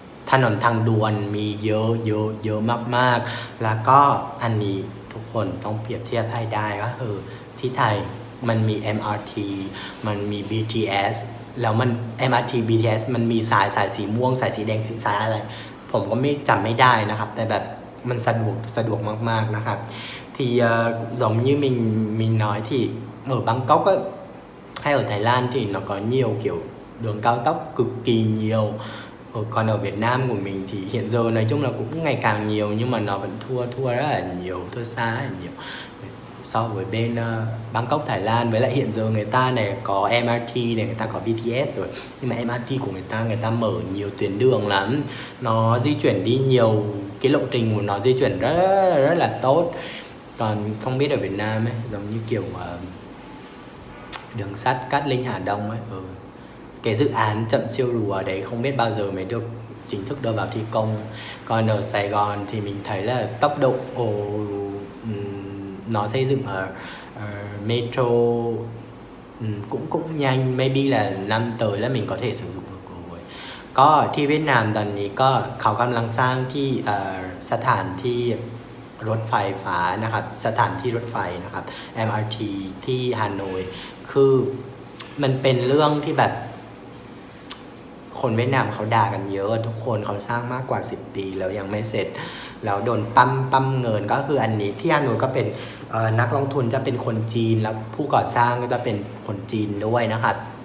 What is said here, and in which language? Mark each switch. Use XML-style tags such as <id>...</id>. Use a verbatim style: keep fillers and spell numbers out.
<th>ถนนทางด่วนมีเยอะเยอะเยอะมากๆ แล้วก็อันนี้ทุกคนต้องเปรียบเทียบให้ได้ว่าเออที่ไทยมันมี เอ็ม อาร์ ที มันมี บี ที เอส แล้วมัน เอ็ม อาร์ ที บี ที เอส มันมีสายสายสีม่วงสายสีแดงสีสายอะไร ผมก็ไม่จำไม่ได้นะครับ แต่แบบมันสะดวกสะดวกมากๆนะครับ</th> <vi>thì ờ, cũng giống như mình mình nói thì ở Bangkok ấy, hay ở Thái Lan thì nó có nhiều kiểu đường cao tốc cực kỳ nhiều. Ờ, còn ở Việt Nam của mình thì hiện giờ nói chung là cũng ngày càng nhiều nhưng mà nó vẫn thua thua rất là nhiều, thua xa rất là nhiều so với bên ờ, Bangkok Thái Lan. Với lại hiện giờ người ta này có em a rờ tê này, người ta có bê tê ét rồi, nhưng mà em a rờ tê của người ta người ta mở nhiều tuyến đường lắm, nó di chuyển đi nhiều, cái lộ trình của nó di chuyển rất rất là tốt. Còn không biết ở Việt Nam ấy, giống như kiểu ờ, đường sắt Cát Linh Hà Đông ấy, ừ. cái dự án chậm siêu rùa đấy không biết bao giờ mới được chính thức đưa vào thi công. Còn ở Sài Gòn thì mình thấy là tốc độ ồ, ừm, nó xây dựng ở, ở metro ừm, cũng cũng nhanh, maybe là năm tới là mình có thể sử dụng được rồi.</vi> <th>ก็ที่เวียดนามตอนนี้ก็เขากำลังสร้างที่เอ่อสถานที่รถไฟฟ้านะครับ สถานที่รถไฟนะครับ เอ็ม อาร์ ที ที่ฮานอย คือ มันเป็นเรื่องที่แบบ คนเวียดนามเขาด่ากันเยอะทุกคนเขาสร้างมากกว่า สิบ ปีแล้วยังไม่เสร็จ แล้วโดนปั้มปั้มเงินก็คืออันนี้ที่ฮานอยก็เป็นเอ่อนักลงทุนจะเป็นคนจีนแล้วผู้ก่อสร้างก็จะเป็นคนจีนด้วยนะครับ</th>